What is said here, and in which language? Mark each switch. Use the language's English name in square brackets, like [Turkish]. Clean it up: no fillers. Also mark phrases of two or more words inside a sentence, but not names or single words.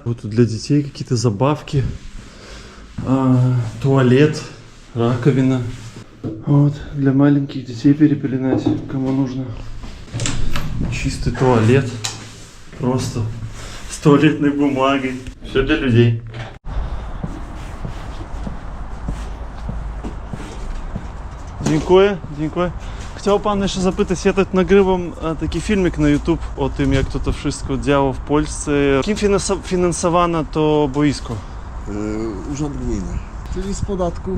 [Russian] Вот тут для детей какие-то забавки. Туалет, раковина. Вот, для маленьких детей перепеленать, кому нужно. Чистый туалет. Просто с туалетной бумагой. Все для людей. [Ukrainian] Дякую. [Polish] Chciał pan jeszcze zapytać, ja tak nagrywam taki filmik na YouTube o tym, jak to wszystko działo w Polsce. Kim finansowane to boisko? Urząd Gminy, czyli z podatków...